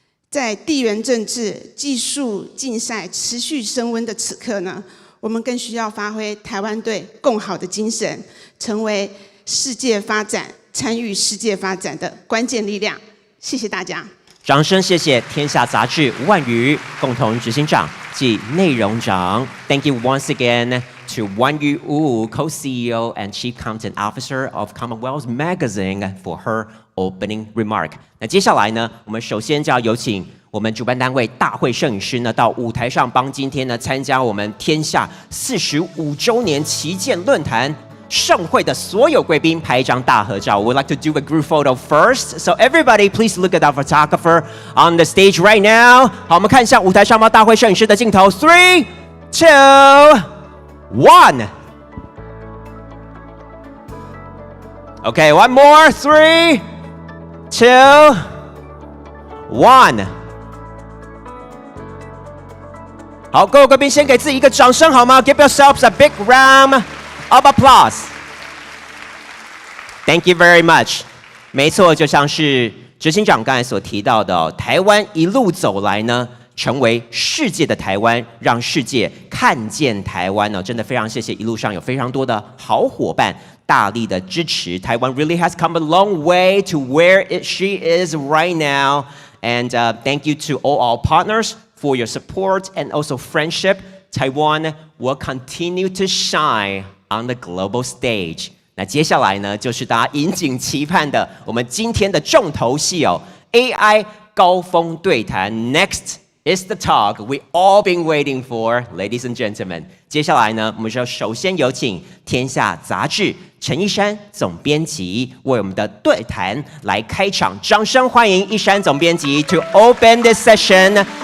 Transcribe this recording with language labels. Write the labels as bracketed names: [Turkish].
[Chinese] 在地缘政治、技术竞赛持续升温的此刻呢，我们更需要发挥台湾队共好的精神，成为世界发展、参与世界发展的关键力量。谢谢大家。掌声谢谢天下杂志吴婉瑜共同执行长及内容长。 [English] Thank you once again to Wanyu Wu, co-CEO and Chief Content Officer of Commonwealth Magazine for her opening remark. [Chinese] 那接下来呢，我们首先就要有请我们主办单位大会摄影师呢到舞台上帮今天呢参加我们天下45周年旗舰论坛盛会的所有贵宾拍一张大合照。 [English] We'd like to do a group photo first. So everybody, please look at our photographer on the stage right now. [Chinese] 好，我们看一下舞台上方大会摄影师的镜头。 [English] 3, 2, 1. Okay, one more. 3, 2, 1. [Chinese] 好，各位贵宾先给自己一个掌声好吗？ [English] Give yourselves a big round of applause. Thank you very much. [Chinese] 没错，就像是执行长刚才所提到的哦，台湾一路走来呢，成为世界的台湾，让世界看见台湾哦，真的非常谢谢一路上有非常多的好伙伴大力的支持。 [English] 台湾 really has come a long way to where she is right now. And thank you to all our partners for your support and also friendship. Taiwan will continue to shine on the global stage. [Chinese] 那接下来呢，就是大家引颈期盼的我们今天的重头戏哦 ，AI 高峰对谈 [English] Next is the talk we all been waiting for, ladies and gentlemen. [Chinese] 接下来呢，我们就首先有请天下杂志陈一山总编辑为我们的对谈来开场，掌声欢迎一山总编辑 [English] to open this session.